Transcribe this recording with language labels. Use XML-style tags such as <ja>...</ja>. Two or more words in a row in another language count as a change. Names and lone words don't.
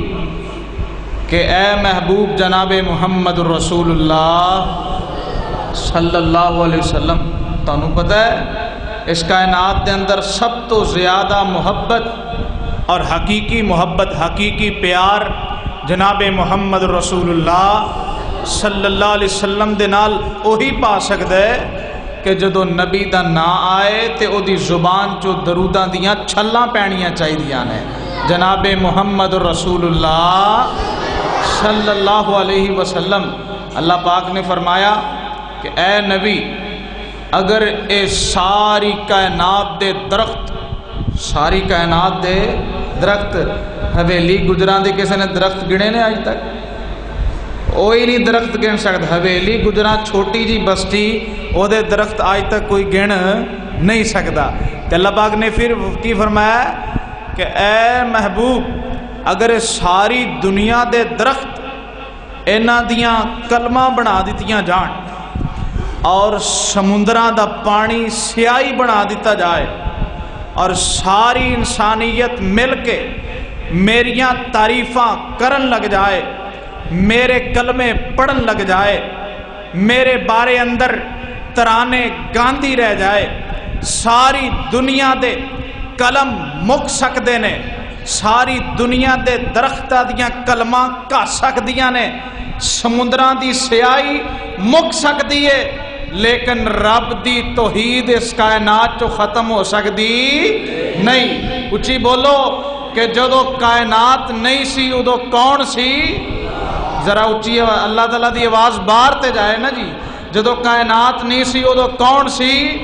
<pa>کہ اے محبوب جناب محمد</pa> <ar>رسول اللہ صلی اللہ علیہ وسلم،</ar> <pa>تانوں پتہ ہے اس کائنات دے اندر سب تو زیادہ محبت اور حقیقی محبت، حقیقی پیار جناب محمد</pa> <ar>رسول اللہ صلی اللہ علیہ وسلم</ar> <pa>دے نال وہی پا سکدا ہے کہ جدو نبی دا نا آئے تے او دی زبان چو دروداں دیاں چھلاں پینیاں چاہیدیاں نے۔ جناب محمد</pa> <ar>رسول اللہ صلی اللہ علیہ وسلم،</ar> <pa>اللہ پاک نے فرمایا کہ اے نبی، اگر اے ساری کائنات دے درخت، ساری کائنات دے درخت، حویلی گجراں دے کسی نے درخت گنے نے آج تک؟</pa> <ur>کوئی نہیں درخت گن سکتا۔</ur> <pa>حویلی گجراں چھوٹی جی بستی، او دے درخت آج تک کوئی گن نہیں سکتا۔ تو اللہ پاک نے پھر کی فرمایا کہ اے محبوب، اگر ساری دنیا دے درخت اینا دیاں کلمہ بنا دیتیاں جان اور سمندران دا پانی سیاہی بنا دیتا جائے اور ساری انسانیت مل کے میریاں تعریفاں کرن لگ جائے، میرے کلمے پڑھن لگ جائے، میرے بارے اندر ترانے گاندھی رہ جائے، ساری دنیا دے کلم مک سکدے نے، ساری دنیا دے درختہ دیاں کلمہ کا سکدیاں نے، سمندران دی سیاہی مک سکدی ہے، لیکن رب دی توحید اس کائنات چو ختم ہو سکدی نہیں۔ اچھی بولو کہ جدو کائنات نہیں سی ادو کون سی؟ ذرا اچھی اللہ تعالیٰ دی آواز باہر تے جائے نا جی۔ جدو کائنات نہیں سی ادو کون سی؟</pa>